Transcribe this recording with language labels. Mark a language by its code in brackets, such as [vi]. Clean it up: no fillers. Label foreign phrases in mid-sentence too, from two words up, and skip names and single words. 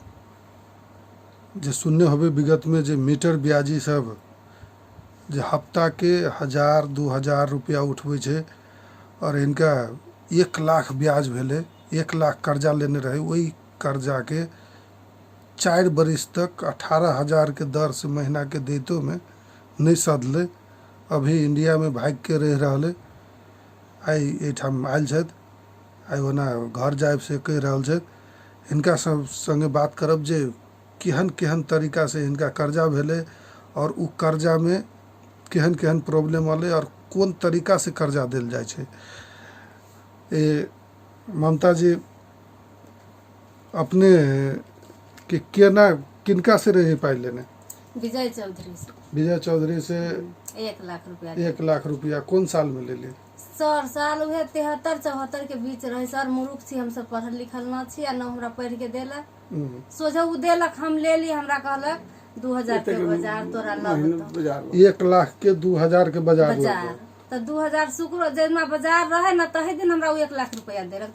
[mai] जे सुनने होबे विगत में जे मीटर ब्याजी सब जे हफ्ता के 1000-2000 रुपया उठबै छै और इनका 1 लाख ब्याज भेले, 1 लाख कर्जा लेने रहे, वही कर्जा के 4 बरिस तक 18,000 के दर से महीना के दैतो में नहीं सधले। अभी इंडिया में भाग के रह रहले। आई एठाम आयल छथि, आई ओना घर जायब से कह रहल छथि। हिनका सब संगे बात करब जे केहन केहन तरीका से हिनका कर्जा भेले और उ कर्जा में केहन केहन प्रॉब्लम आले और कोन तरीका से कर्जा देल जाय छै। ममता जी, अपने के केना किनका से रहे पाई लेने? विजय चौधरी से। विजय चौधरी से 1 लाख रुपया। 1 लाख रुपया कौन साल में ले ली? सर साल उहे 73-74 के बीच रहे। सर मूर्ख छी, हम सब पढ़ल लिखल न छी आ न हमरा पढ़ के देलक। सोझा उ देलक, हम ले ली, हमरा कहलक 2000 के बाजार तोरा लग। 1 लाख के 2000 के बाजार तो 2000 शुक्र जेना बाजार रहे न तही दिन हमरा 1 लाख रुपया देलक।